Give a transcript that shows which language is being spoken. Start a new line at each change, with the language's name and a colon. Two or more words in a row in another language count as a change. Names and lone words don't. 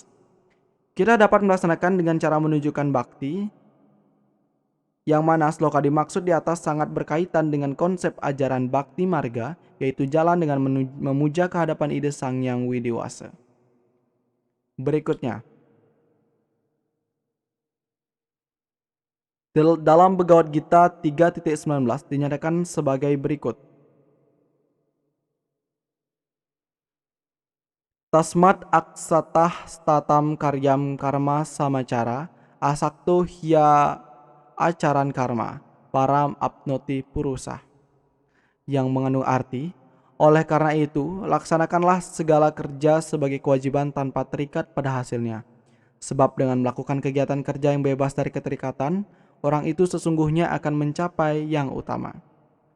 Indonesian: Kita dapat melaksanakan dengan cara menunjukkan bakti, yang mana sloka dimaksud di atas sangat berkaitan dengan konsep ajaran bakti marga, yaitu jalan dengan memuja kehadapan ide Sang Hyang Widi-Wasa. Berikutnya, dalam Bhagavad Gita 3.19 dinyatakan sebagai berikut.
Sanskrit: तस्माद् असक्तः सततं कार्यं कर्म समाचर असक्तो ह्य् आचरन् कर्म परम् आप्नोति पूरुषः,
Indonesian: yang mengandung arti, oleh karena itu laksanakanlah segala kerja sebagai kewajiban tanpa terikat pada hasilnya, sebab dengan melakukan kegiatan kerja yang bebas dari keterikatan, orang itu sesungguhnya akan mencapai yang utama.